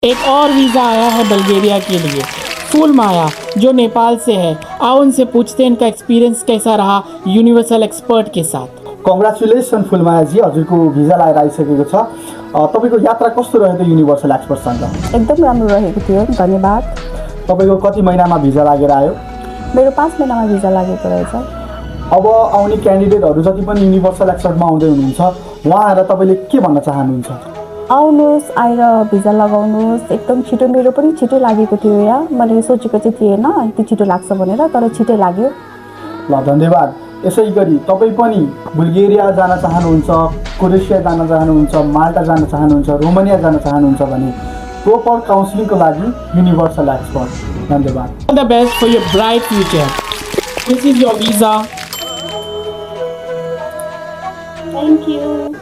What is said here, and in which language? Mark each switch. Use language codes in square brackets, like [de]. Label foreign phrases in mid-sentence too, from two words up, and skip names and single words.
[hi] एक और वीज़ा आया है बल्गेरिया के लिए, फूल माया जो नेपाल से है। आओ उनसे पूछते हैं इनका एक्सपीरियंस कैसा रहा यूनिवर्सल एक्सपर्ट के साथ। [ne] कङ्ग्रेचुलेसन फुलमायाजी, हजुरको भिजा लगाएर आइसकेको छ। तपाईँको यात्रा कस्तो रह्यो त युनिभर्सल एक्सपर्टसँग? एकदम राम्रो रहेको थियो, धन्यवाद। तपाईँको कति महिनामा भिजा लागेर आयो? मेरो 5 महिनामा भिजा लागेको रहेछ। अब आउने क्यान्डिडेटहरू जति पनि युनिभर्सल एक्सपर्टमा आउँदै हुनुहुन्छ, उहाँहरूलाई तपाईँले के भन्न चाहनुहुन्छ? आउनुहोस्, आएर भिजा लगाउनुहोस्। एकदम छिटो, मेरो पनि छिटो लागेको थियो यहाँ। मैले सोचेको चाहिँ थिएन यति छिटो लाग्छ भनेर, तर छिटै लाग्यो। ल, धन्यवाद। यसै गरी तपाईँ पनि बुल्गेरिया जान चाहनुहुन्छ, क्रोएसिया जान चाहनुहुन्छ, माल्टा जान चाहनुहुन्छ, रोमानिया जान चाहनुहुन्छ भने [en] proper counselingको [ne] लागि युनिभर्सल एक्सपर्ट। धन्यवाद। [en] All the best for your bright future. This is your visa. thank you.